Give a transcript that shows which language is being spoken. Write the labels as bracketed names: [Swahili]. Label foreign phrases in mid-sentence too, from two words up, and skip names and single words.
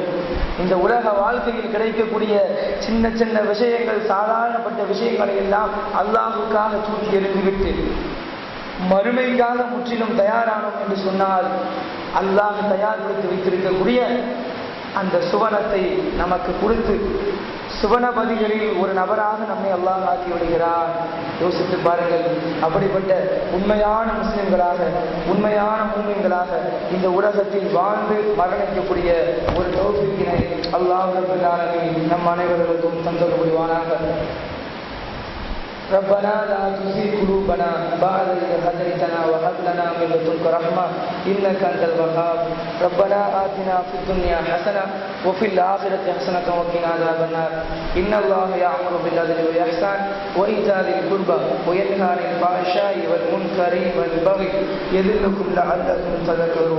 [Tamil] இந்த உலக வாழ்க்கையில் கிடைக்கக்கூடிய சின்ன சின்ன விஷயங்கள், சாதாரணப்பட்ட விஷயங்களை எல்லாம் அல்லாஹுக்காக தூக்கி எறிந்துவிட்டு மறுமைக்காக முற்றிலும் தயாரானோம் என்று சொன்னால் அல்லாஹ் தயார்படுத்தி வைத்திருக்கக்கூடிய அந்த சுவனத்தை நமக்கு கொடுத்து சுவனபதிகளில் ஒரு நபராக நம்மை அல்லாஹ் ஆக்கி விடுகிறார். யோசித்து பாருங்கள். அப்படிப்பட்ட உண்மையான முஸ்லிம்களாக, உண்மையான மூமின்களாக இந்த உலகத்தில் வாழ்ந்து மரணிக்கக்கூடிய ஒரு தௌஃபீக்கினை [Arabic] الله رب العالمين [Tamil] நம் அனைவர்களுக்கும் தந்தல் புரிவானாக. [Arabic] ربنا لا تزغ قلوبنا بعد إذ هديتنا وهب لنا من لدنك رحمة إنك أنت الوهاب. ربنا آتنا في الدنيا حسنة وفي الآخرة حسنة وقنا عذاب النار. إن الله يأمر بالعدل والإحسان وإيتاء ذي القربى وينهى عن الفحشاء والمنكر والبغي يعظكم لعلكم تذكرون.